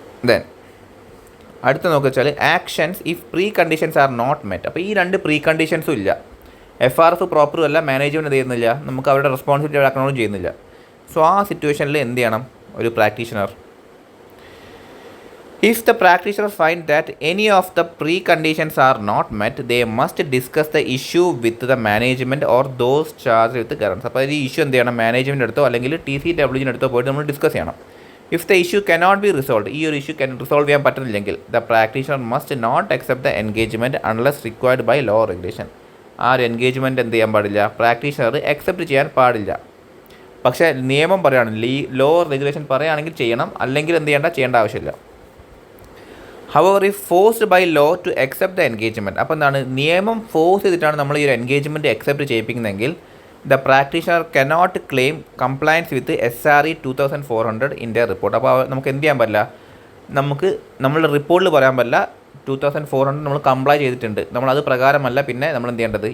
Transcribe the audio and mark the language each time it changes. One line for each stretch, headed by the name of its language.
English: then
Malayalam: അടുത്ത നോക്കുക
English: Actions if preconditions are not met.
Malayalam: അപ്പോൾ ഈ 2 പ്രീ കണ്ടീഷൻസും ഇല്ല. FRF പ്രോപ്പറും അല്ല, മാനേജ്മെൻറ്റ് ചെയ്യുന്നില്ല, നമുക്ക് അവരുടെ റെസ്പോൺസിബിലിറ്റി അക്കൗണ്ടും ചെയ്യുന്നില്ല. സോ ആ സിറ്റുവേഷനിൽ എന്ത് ചെയ്യണം ഒരു practitioner?
English: If the practitioner find that any of the preconditions are not met, they must discuss the issue with the management or those charged with the governance.
Malayalam: അപ്പോൾ ഈ ഇഷ്യൂ എന്ത് ചെയ്യണം? മാനേജ്മെൻറ്റ് അടുത്തോ അല്ലെങ്കിൽ TCWൻ്റെ അടുത്തോ പോയിട്ട് നമ്മൾ ഡിസ്കസ് ചെയ്യണം.
English: if the issue cannot be resolve,
Malayalam: ഈ ഒരു ഇഷ്യൂ റിസോൾവ് ചെയ്യാൻ പറ്റുന്നില്ലെങ്കിൽ
English: The practitioner must not accept the engagement unless required by law regulation.
Malayalam: ആ ഒരു എൻഗേജ്മെൻറ്റ് എന്ത് ചെയ്യാൻ പാടില്ല? പ്രാക്ടീഷണർ അക്സെപ്റ്റ് ചെയ്യാൻ പാടില്ല. പക്ഷേ നിയമം പറയുകയാണെങ്കിൽ, ലോ റെഗുലേഷൻ പറയുകയാണെങ്കിൽ ചെയ്യണം, അല്ലെങ്കിൽ എന്ത് ചെയ്യേണ്ട ആവശ്യമില്ല.
English: However, if forced by law to accept the engagement,
Malayalam: അപ്പോൾ എന്താണ്? നിയമം ഫോഴ്സ് ചെയ്തിട്ടാണ് നമ്മൾ ഈ ഒരു engagement accept ചെയ്യിപ്പിക്കുന്നതെങ്കിൽ
English: The practitioner cannot claim compliance with SRE 2400 in the report.
Malayalam: അപ്പോൾ നമുക്ക് എന്ത് ചെയ്യാൻ പറ്റില്ല? നമ്മളുടെ റിപ്പോർട്ടിൽ പറയാൻ പറ്റില്ല 2400 നമ്മൾ കംപ്ലൈ ചെയ്തിട്ടുണ്ട്, നമ്മളത് പ്രകാരമല്ല പിന്നെ നമ്മൾ എന്ത് ചെയ്യേണ്ടത്?